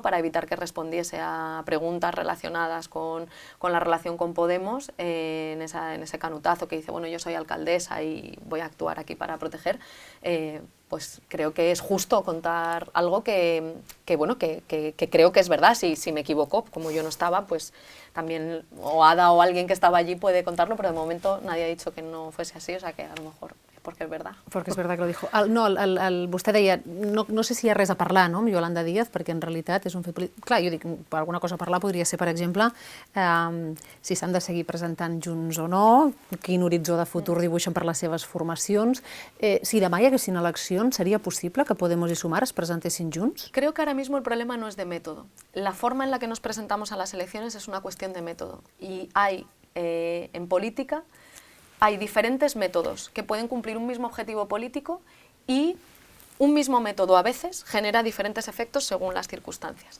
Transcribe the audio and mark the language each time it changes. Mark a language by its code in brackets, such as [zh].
[es] Para evitar que respondiese a preguntas relacionadas con la relación con Podemos, en ese canutazo que dice, bueno, yo soy alcaldesa y voy a actuar aquí para proteger, pues creo que es justo contar algo que creo que es verdad. Si me equivoco, como yo no estaba, pues también o Ada o alguien que estaba allí puede contarlo, pero de momento nadie ha dicho que no fuese así, o sea que a lo mejor porque es verdad. Porque és verdad que lo dijo. [ca] Vostè deia, no sé si hi ha res a parlar, no?, amb Yolanda Díaz, perquè en realitat és un fet polític. Clar, jo dic, per alguna cosa a parlar podria ser, per exemple, si s'han de seguir presentant junts o no, quin horitzó de futur dibuixen per les seves formacions. Si demà hi haguessin eleccions, seria possible que Podemos i Sumar es presentessin junts? [es] Creo que ahora mismo el problema no es de método. La forma en la que nos presentamos a las elecciones es una cuestión de método. Y hay, en política, hay diferentes métodos que pueden cumplir un mismo objetivo político y un mismo método a veces genera diferentes efectos según las circunstancias.